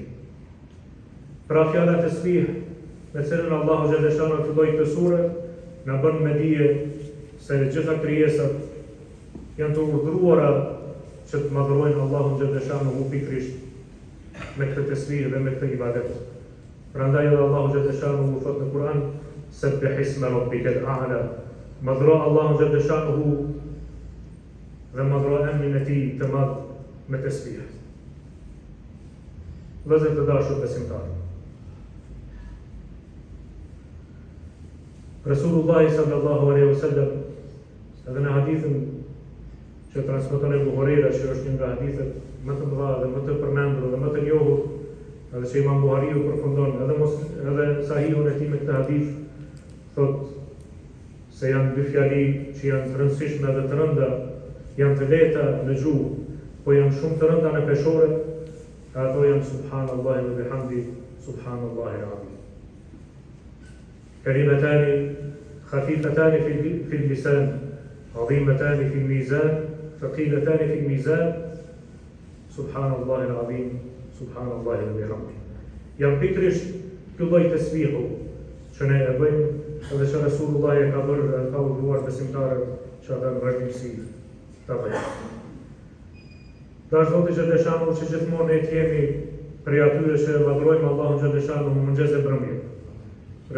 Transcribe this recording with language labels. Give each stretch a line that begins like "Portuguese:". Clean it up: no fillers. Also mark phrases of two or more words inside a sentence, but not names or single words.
Albanian: Pra fjala tesbih, me cilën Allahu xhaleshanhu filloi këtë sure, na bën me dije se gjitha krijesat janë të urdhëruara që të madhrojnë Allahun xhaleshanhu pikërisht me këtë tesbih dhe me këtë ibadet. Prandaj edhe Allahu xhaleshanhu thot në Kur'an,
Arabic: سبح اسم ربك الأعلى.
Albanian: Madhro Allahu xhaleshanhu dhe madhro emrin e tij të madh me tesbih. Vëllezër të dashur besimtarë, Resulullah
Arabic: صلى الله عليه وسلم
Albanian: edhe në hadithin që transmeton Ebu Hurajra, që është një nga hadithet më të mëdha dhe më të përmendur dhe më të njohur, edhe që Imam Buhariu përfundon edhe sahihun e tij me këtë hadith, thotë se janë dy fjali që janë të rëndësishme dhe të rënda, janë të lehta në gjuhë, po janë shumë të rënda në peshore, ato janë
Arabic: سبحان الله وبحمده سبحان الله العظيم. كلمتان خفيفتان في اللسان عظيمتان في الميزان ثقيلتان في الميزان سبحان الله العظيم سبحان الله وبحمده.
Albanian: Janë pikërisht ky lloj tesbihu që ne e bëjmë, edhe që Resulullah e ka bërë dhe ka urdhëruar besimtarët që ata në vazhdimsi ta bëjnë. Tash Zoti xhaleshanhu që gjithmonë ne jemi prej atyre që madhrojmë Allahun xhaleshanu në mëngjes e mbrëmje, prej